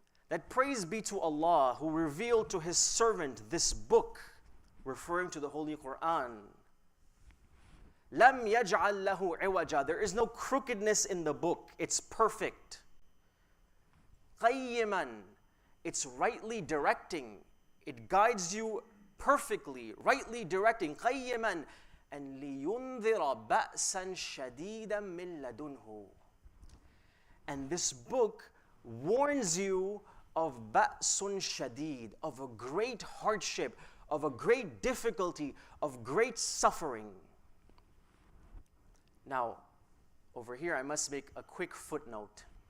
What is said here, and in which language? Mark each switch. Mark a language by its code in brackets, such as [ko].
[en] That praise be to Allah who revealed to His servant this book, referring to the Holy Quran. [ar] لم يجعل له عوجا. [en] There is no crookedness in the book. It's perfect. [ar] قيما. [en] It's rightly directing. It guides you perfectly, rightly directing. [ar] قيما. [en] And [ar] لِيُنذِرَ بَأْسًا شَدِيدًا مِّن لَدُنْهُ. [en] And this book warns you of [ar] بَأْسٌ شَدِيد, [en] of a great hardship, of a great difficulty, of great suffering. Now, over here I must make a quick footnote.